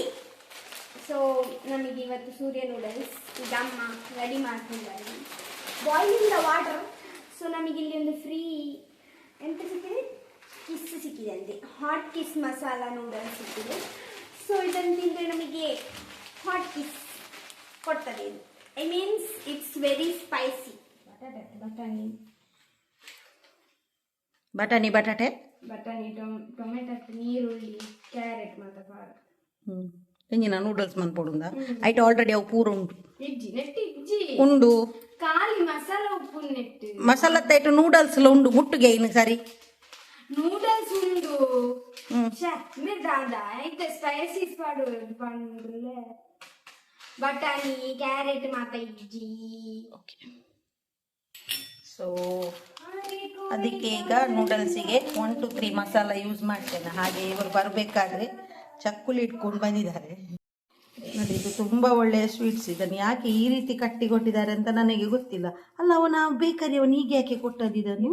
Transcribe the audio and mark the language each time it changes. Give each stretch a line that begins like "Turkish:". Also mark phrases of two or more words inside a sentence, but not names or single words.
Kannada: ಸೊ ನಮಗೆ ಇವತ್ತು ಸೂರ್ಯ ನೂಡಲ್ಸ್ ಈಗ ಅಮ್ಮ ರೆಡಿ ಮಾಡ್ತಿದ್ದಾರೆ,
English: boiling the water.
Kannada: ಸೊ ನಮಗೆ ಇಲ್ಲಿ ಒಂದು ಫ್ರೀ ಎಂತ ಸಿಕ್ಕಿದೆ, ಕಿಸ್ ಸಿಕ್ಕಿದೆ ಅಂತೆ, ಹಾಟ್ ಕಿಸ್ ಮಸಾಲ ನೂಡಲ್ಸ್ ಸಿಕ್ಕಿದೆ. ಸೊ ಇದನ್ನು ತಿಂದರೆ ನಮಗೆ ಹಾಟ್ ಕಿಸ್ ಕೊಡ್ತದೆ.
English: ಇದು I means it's very spicy.
Tulu: ಬಟಾಟೆ ಟೊಮೆಟೊ, ನೀರುಳ್ಳಿ, ಕ್ಯಾರೆಟ್ ಮತ್ತೆ ಪಾರ ಎಂಜಿನ ನೂಡಲ್ಸ್ ಮನ್ಪೊಡುಂದ
English: it already
Tulu: ಅವು ಪೂರ ಉಂಟು ಇಜ್ಜಿ ಉಂಡು ಖಾಲಿ ಮಸಾಲ ಉಪ್ಪು ನೆಟ್ಟು ಮಸಾಲ ತೈಟು ನೂಡಲ್ಸ್ ಉಂಡು ಮುಟ್ಟುಗೆ ಇನ್ನು ಸರಿ ನೂಡಲ್ಸ್ ಉಂಡು ಸ್ಪೈಸಿ ಬಟಾಣಿ ಕ್ಯಾರೆಟ್ ಮಾತ ಇಜ್ಜಿ.
Kannada: ಸೊ ಅದಕ್ಕೆ ಈಗ ನೂಡಲ್ಸಿಗೆ 1 to 3 ಮಸಾಲ ಯೂಸ್ ಮಾಡ್ತೇನೆ. ಹಾಗೆ ಇವರು ಬರಬೇಕಾದ್ರೆ ಚಕ್ಕುಲಿ ಇಟ್ಕೊಂಡು ಬಂದಿದ್ದಾರೆ ನೋಡಿ. ಇದು ತುಂಬಾ ಒಳ್ಳೆಯ ಸ್ವೀಟ್ಸ್. ಇದನ್ನು ಯಾಕೆ ಈ ರೀತಿ ಕಟ್ಟಿ ಕೊಟ್ಟಿದ್ದಾರೆ ಅಂತ ನನಗೆ ಗೊತ್ತಿಲ್ಲ. ಅಲ್ಲ ಅವನ ಬೇಕರಿ ಅವನು ಹೀಗೆ ಯಾಕೆ ಕೊಟ್ಟದ್ದು ಇದನ್ನು?